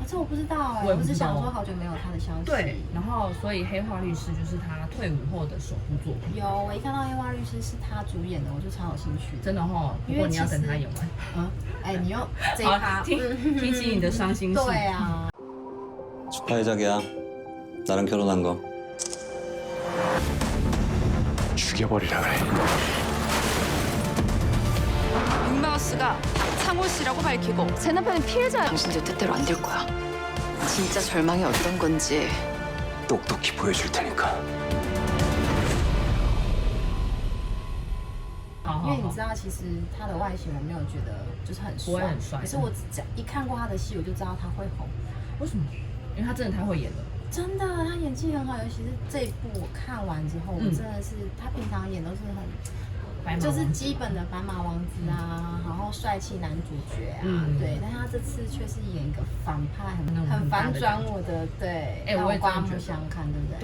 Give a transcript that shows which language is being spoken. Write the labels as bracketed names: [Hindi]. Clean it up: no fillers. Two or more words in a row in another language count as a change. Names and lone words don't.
[Chinese] 这我不知道哎，我也不知道我是想说好久没有他的消息。对，然后所以《黑化律师》就是他退伍后的首部作品。有，我一看到《黑化律师》是他主演的，我就超有兴趣。真的哦，不过你要等他演完。哎，你又这一趴提起你的伤心事。对啊。 [Korean] 축하해 자기야. 나랑 결혼한 거. 죽여버리라 그래. 육마우스가 박창호 씨라고 밝히고 새 남편은 피해자야. 당신들 뜻대로 안 될 거야. 진짜 절망이 어떤 건지 똑똑히 보여줄 테니까. [Chinese] 因为你知道，其实他的外形我没有觉得就是很帅，不会很帅可是我一看过他的戏，我就知道他会红。为什么？因为他真的太会演了。真的，他演技很好，尤其是这一部我看完之后，我真的是他平常演都是很，就是基本的白马王子啊，然后帅气男主角啊，对，但他这次却是演一个反派，很反转我的，对，让我刮目相看，对不对？